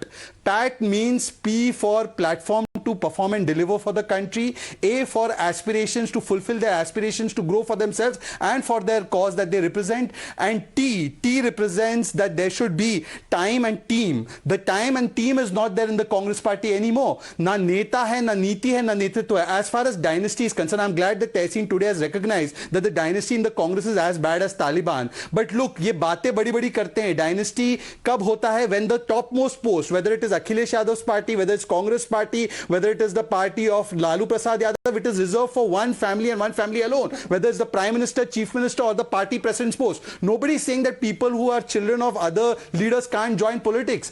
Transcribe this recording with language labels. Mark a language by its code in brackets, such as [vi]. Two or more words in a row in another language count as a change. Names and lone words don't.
[en] PAT means P for platform to perform and deliver for the country, A for aspirations, to fulfill their aspirations, to grow for themselves and for their cause that they represent, and T represents that there should be time and team. The time and team is not there in the Congress party anymore. [hi] न नेता है, न नीति है, न नेतृत्व है. [en] As far as dynasty is concerned, I'm glad that Tehseen today has recognized that the dynasty in the Congress is as bad as Taliban. But look, [hi] ये बातें बड़ी करते हैं. Dynasty kab hota hai? [en] When the topmost post, whether it is Akhilesh Yadav's party, whether it's Congress party, whether it is the party of Lalu Prasad Yadav, it is reserved for one family and one family alone. Whether it's the Prime Minister, Chief Minister or the party president's post. Nobody is saying that people who are children of other leaders can't join politics.